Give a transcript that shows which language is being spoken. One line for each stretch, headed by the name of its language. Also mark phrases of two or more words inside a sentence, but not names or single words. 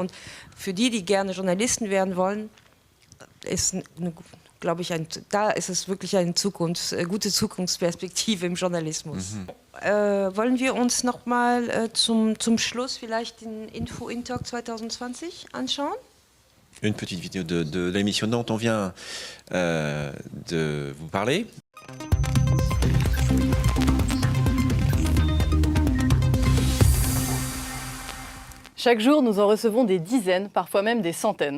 German: Und für die gerne Journalisten werden wollen, glaube ich, da ist es wirklich eine gute Zukunftsperspektive im Journalismus. Wollen wir uns noch mal zum Schluss vielleicht den Info-In-Talk 2020 anschauen?
French: Une petite vidéo de l'émission dont on vient de vous parler. Chaque jour, nous en recevons des dizaines, parfois même des centaines.